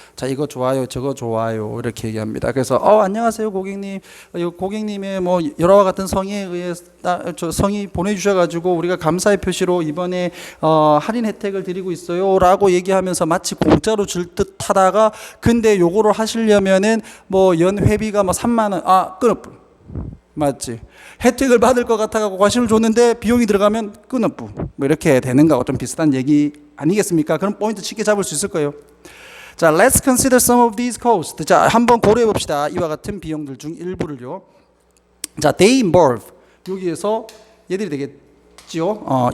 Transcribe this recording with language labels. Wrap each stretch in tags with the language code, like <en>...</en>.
<ko>자, 이거 좋아요, 저거 좋아요 이렇게 얘기합니다. 그래서 안녕하세요 고객님, 고객님의 뭐 열화와 같은 성의에 의해 성의 보내주셔가지고 우리가 감사의 표시로 이번에 할인 혜택을 드리고 있어요라고 얘기하면서 마치 공짜로 줄 듯하다가 근데 요거를 하시려면은 뭐 연 회비가 뭐 3만 원 끊어. 맞지? 혜택을 받을 것 같아가고 관심을 줬는데 비용이 들어가면 끊어부 뭐 이렇게 되는 거하고 좀 비슷한 얘기 아니겠습니까? 그럼 포인트 쉽게 잡을 수 있을 거예요.</ko> <en>자, let's consider some of these costs.</en> <ko>자, 한번 고려해 봅시다. 이와 같은 비용들 중 일부를요. 자,</ko> <en>they involve</en> <ko>여기에서 얘들이 되겠지요.</ko>